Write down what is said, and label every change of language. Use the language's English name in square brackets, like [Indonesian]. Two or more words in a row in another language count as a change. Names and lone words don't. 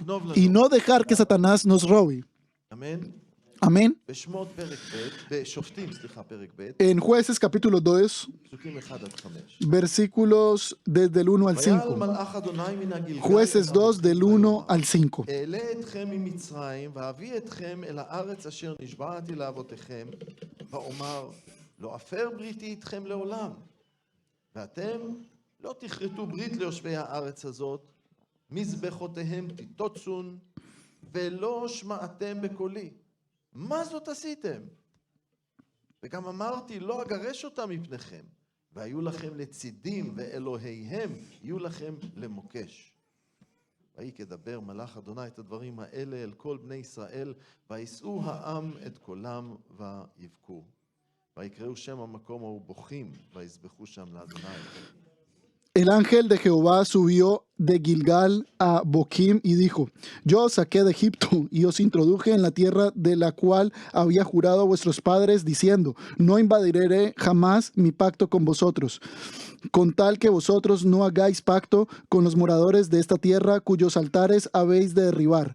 [Spanish] Y no dejar que Satanás nos robe. Amén. En Jueces capítulo 2, versículos desde el 1 al 5. Jueces 2 del 1 al 5. [Hebrew] לא תכרתו ברית ליושבי הארץ הזאת, מזבחותיהם תיטוצון, ולא שמעתם בקולי. מה זאת עשיתם? וגם אמרתי, לא אגרש אותם מפניכם, והיו לכם לצידים, ואלוהיהם יהיו לכם למוקש. ויהי כדבר מלאך אדוני את הדברים האלה אל כל בני ישראל, וישאו העם את קולם ויבכו. ויקראו שם המקום ההוא בוכים, ויזבחו שם לאדוני. [Spanish] El ángel de Jehová subió de Gilgal a Boquim y dijo: Yo os saqué de Egipto y os introduje en la tierra de la cual había jurado a vuestros padres, diciendo: No invadiré jamás mi pacto con vosotros, con tal que vosotros no hagáis pacto con los moradores de esta tierra cuyos altares habéis de derribar.